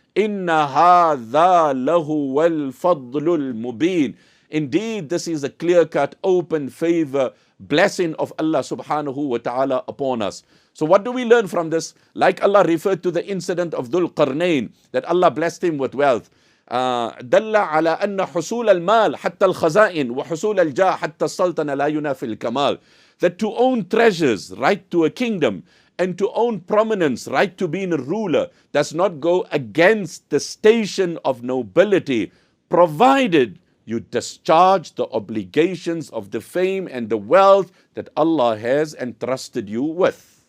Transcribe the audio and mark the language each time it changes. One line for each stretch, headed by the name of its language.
Arabic: إِنَّ هَذَا لَهُوَ الْفَضْلُ الْمُبِينُ.
English: Indeed, this is a clear-cut, open favor, blessing of Allah subhanahu wa ta'ala upon us. So what do we learn from this? Like Allah referred to the incident of Dhul Qarnayn, that Allah blessed him with wealth.
Arabic: دل على أن حصول المال حتى الخزائن وحصول الجاه حتى السلطنة لا ينافي الكمال.
English: That to own treasures, right to a kingdom, and to own prominence, right to being a ruler, does not go against the station of nobility, provided you discharge the obligations of the fame and the wealth that Allah has entrusted you with.